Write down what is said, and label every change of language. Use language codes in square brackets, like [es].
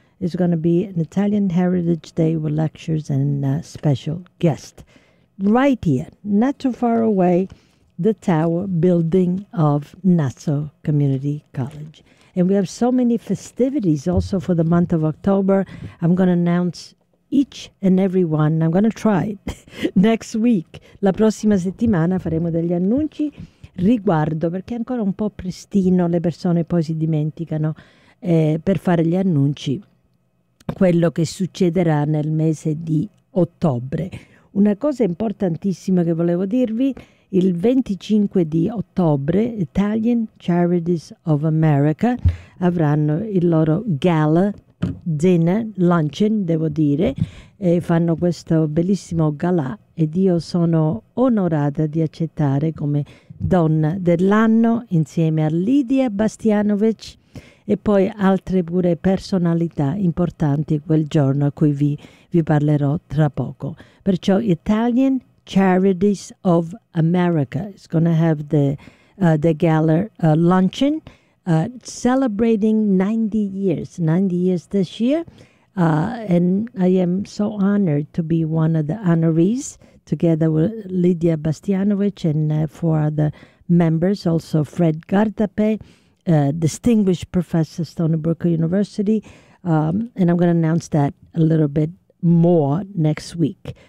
[en] It's going to be an Italian Heritage Day with lectures and a special guest. Right here, not too far away, the tower building of Nassau Community College. And we have so many festivities also for the month of October. I'm going to announce each and every one. I'm going to try it next week. [it] La prossima settimana faremo degli annunci riguardo, perché è ancora un po' prestino, le persone poi si dimenticano per fare gli annunci, quello che succederà nel mese di ottobre. Una cosa importantissima che volevo dirvi, il 25 di ottobre, Italian Charities of America avranno il loro [en] gala, dinner, luncheon, [it] devo dire, e fanno questo bellissimo galà ed io sono onorata di accettare come donna dell'anno insieme a Lidia Bastianovic e poi altre pure personalità importanti quel giorno a cui vi parlerò tra poco. Perciò [en] Italian Charities of America is going to have the gala luncheon celebrating 90 years, 90 years this year. And I am so honored to be one of the honorees together with Lidia Bastianovic and four other members, also Fred Gardapé, distinguished professor Stony Brook University, and I'm going to announce that a little bit more next week.